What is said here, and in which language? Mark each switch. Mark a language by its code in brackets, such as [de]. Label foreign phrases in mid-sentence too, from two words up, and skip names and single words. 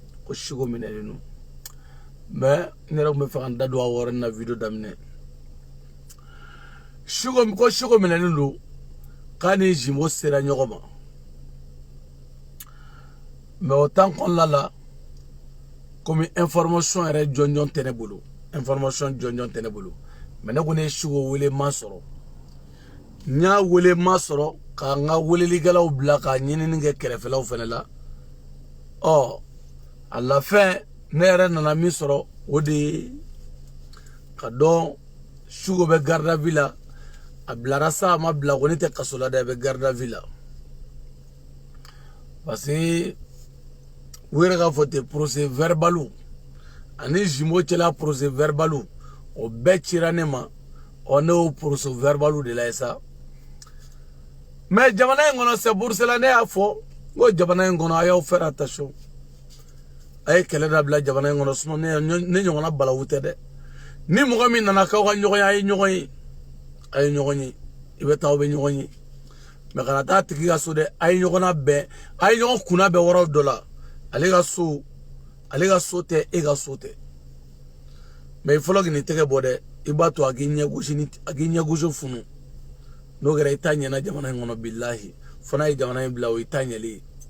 [bm] mais ne yɛrɛ tun bɛ fɛ ka n da don a wɔɔrɔnin na video daminɛ ko Siko minɛlen don k'a ni Jimbo sera ɲɔgɔn ma mais o temps kɔnɔna la komi information yɛrɛ jɔnjɔn tɛ ne bolo mais ne ko ne ye Siko wele ma sɔrɔ n y'a wele ma sɔrɔ ka n ka welelikɛlaw bila ka ɲinini kɛ kɛrɛfɛlaw fɛnɛ la [fr] à la fin [bm] ne yɛrɛ nana min sɔrɔ o de ye ka dɔn Siko bɛ [fr] garde à vue [bm] la a bilara sa a ma bila ko ne tɛ kaso la dɛ a bɛ [fr] garde à vue [bm] la parce que u yɛrɛ k'a fɔ ten [fr] procès verbal [bm] ani Jimbo cɛla [fr] procès verbal [bm] o bɛɛ cira ne ma ne y'o [fr] procès verbal [bm] de la ye sa mais jamana in kɔnɔ [fr] c'est pour cela [bm] ne y'a fɔ n ko jamana in kɔnɔ a y'aw [fr] faire attention [bm] a ye kɛlɛ dabila jamana in kɔnɔ sinon ne ɲɔgɔnna balawu tɛ dɛ ni mɔgɔ min nana k'aw ka ɲɔgɔn ye a ye ɲɔgɔn ye i bɛ taa aw bɛ ɲɔgɔn ye mais kana taa tigi ka so dɛ a ye ɲɔgɔn kunna bɛɛ yɔrɔ dɔ la ale ka so tɛ e ka so tɛ mais i fɔlɔ k'i ni tɛgɛ bɔ dɛ i b'a to a k'i ɲɛgosi funu n'o kɛra i t'a ɲɛna jamana in kɔnɔ bilahi fo n'a ye jamana in bila o i t'a ɲɛli ye